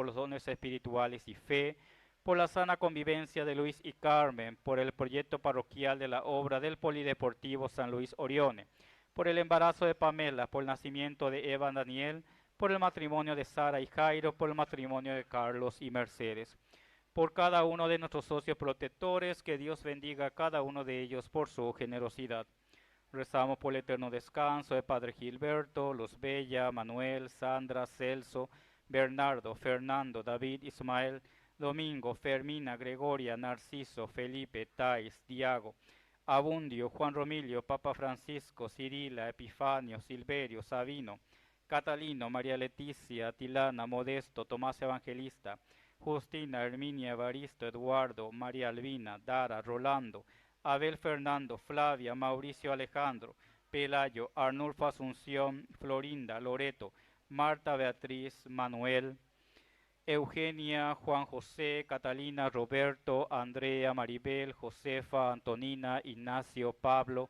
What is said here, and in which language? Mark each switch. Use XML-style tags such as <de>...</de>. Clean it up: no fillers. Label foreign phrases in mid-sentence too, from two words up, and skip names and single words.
<es>los dones espirituales y fe, por la sana convivencia de Luis y Carmen, por el proyecto parroquial de la obra del Polideportivo San Luis Orione, por el embarazo de Pamela, por el nacimiento de Eva Daniel, por el matrimonio de Sara y Jairo, por el matrimonio de Carlos y Mercedes, por cada uno de nuestros socios protectores, que Dios bendiga a cada uno de ellos por su generosidad. Rezamos por el eterno descanso de Padre Gilberto, Luz Bella, Manuel, Sandra, Celso, Bernardo, Fernando, David, Ismael, Domingo, Fermina, Gregoria, Narciso, Felipe, Tais, Diago, Abundio, Juan Romilio, Papa Francisco, Cirila, Epifanio, Silverio, Sabino, Catalino, María Leticia, Tilana, Modesto, Tomás Evangelista, Justina, Herminia, Evaristo, Eduardo, María Albina, Dara, Rolando, Abel Fernando, Flavia, Mauricio Alejandro, Pelayo, Arnulfo Asunción, Florinda, Loreto, Marta Beatriz, Manuel, Eugenia, Juan José, Catalina, Roberto, Andrea, Maribel, Josefa, Antonina, Ignacio, Pablo,</es>